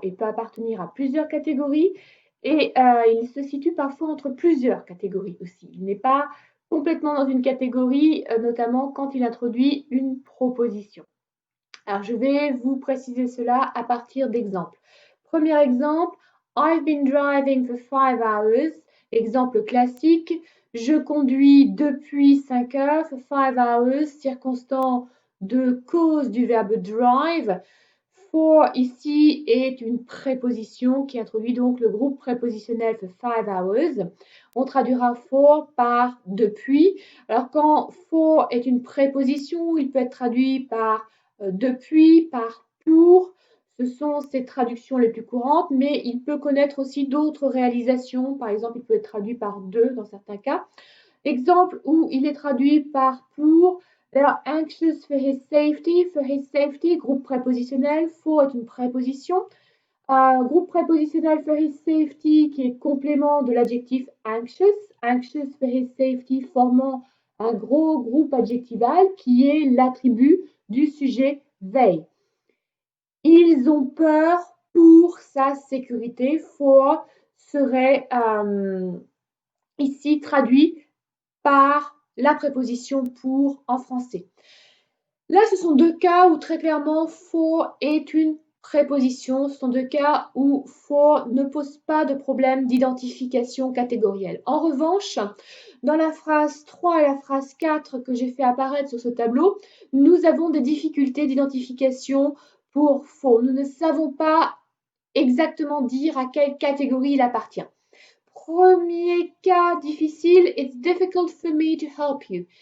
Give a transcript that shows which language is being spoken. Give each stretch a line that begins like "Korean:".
French: Il peut appartenir à plusieurs catégories et il se situe parfois entre plusieurs catégories aussi. Il n'est pas complètement dans une catégorie, notamment quand il introduit une proposition. Alors, je vais vous préciser cela à partir d'exemples. Premier exemple,
English: I've been driving for 5 hours.
French: Exemple classique, je conduis depuis 5 heures,
English: for 5 hours,
French: circonstance de cause du verbe drive. For ici est une préposition qui introduit donc le groupe prépositionnel
English: for 5 hours.
French: On traduira for par depuis. Alors quand for est une préposition, il peut être traduit par depuis, par pour. Ce sont ces traductions les plus courantes, mais il peut connaître aussi d'autres réalisations. Par exemple, il peut être traduit par de dans certains cas. Exemple où il est traduit par pour.
English: They are anxious for his safety. For his safety,
French: groupe prépositionnel. For est une préposition. Groupe prépositionnel
English: for his safety
French: qui est complément de l'adjectif anxious.
English: Anxious for his safety
French: formant un gros groupe adjectival qui est l'attribut du sujet they. Ils ont peur pour sa sécurité. For serait ici traduit par la préposition pour en français. Là, ce sont deux cas où très clairement for est une préposition. Ce sont deux cas où for ne pose pas de problème d'identification catégorielle. En revanche, dans la phrase 3 et la phrase 4 que j'ai fait apparaître sur ce tableau, nous avons des difficultés d'identification pour for. Nous ne savons pas exactement dire à quelle catégorie il appartient. Premier cas difficile,
English: it's difficult for me to help you.